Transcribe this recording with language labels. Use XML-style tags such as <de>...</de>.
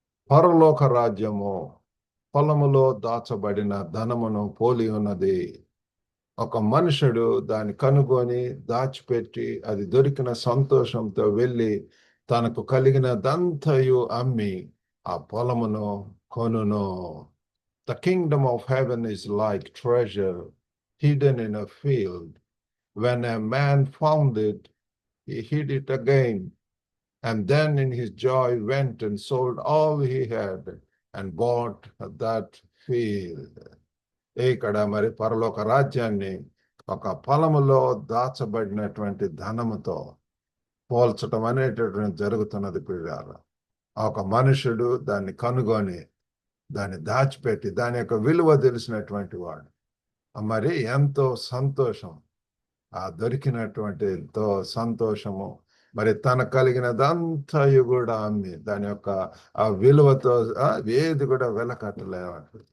<te>పరలోక రాజ్యము పొలములో దాచబడిన ధనమును పోలి ఉన్నది. ఒక మనుషుడు దాన్ని కనుగొని దాచిపెట్టి అది దొరికిన సంతోషంతో వెళ్ళి తనకు కలిగినదంతయు అమ్మి ఆ పొలమును కొనును.</te> <en>The kingdom of heaven is like treasure hidden in a field. When a man found it, he hid it again. And then in his joy went and sold all he had and bought that field.</en> <te>ఇక్కడ మరి పరలోక రాజ్యాన్ని ఒక పొలములో దాచబడినటువంటి ధనముతో పోల్చటం అనేటటువంటి జరుగుతున్నది పిల్లారా. ఒక మనుషుడు దాన్ని కనుగొని దాన్ని దాచిపెట్టి దాని యొక్క విలువ తెలిసినటువంటి వాడు మరి ఎంతో సంతోషం, ఆ దొరికినటువంటి ఎంతో సంతోషము, మరి తన కలిగినదంతయు కూడా అమ్మి దాని యొక్క ఆ విలువతో ఏది కూడా వెలకట్టలేమంటారు.</te>